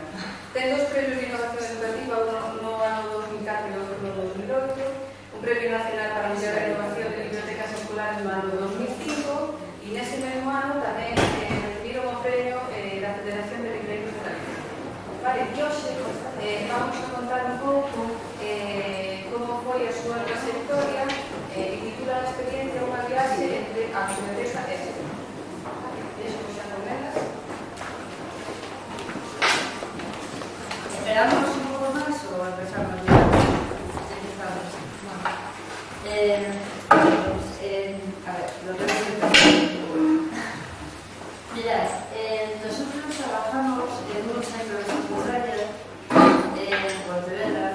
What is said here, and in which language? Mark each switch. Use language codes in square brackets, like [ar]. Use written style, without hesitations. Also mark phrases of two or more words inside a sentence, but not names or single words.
[gl] Ten 2 premios de innovación educativa, no ano 2004 e outro no 2008, un premio nacional para mellorar a innovación de bibliotecas escolares no ano 2005 e nese mesmo ano tamén recibiron o premio da Federación de Libreiros de Galicia. Vale, e hoxe vamos a contar un pouco como foi a súa trayectoria e titula a experiencia unha viaxe entre a biblioteca e a Eso xa comentas. [es] ¿Esperamos un poco más o empezamos ya? Empezamos. A ver, lo que mirad, nosotros trabajamos en un centro de secundaria en Pontevedra,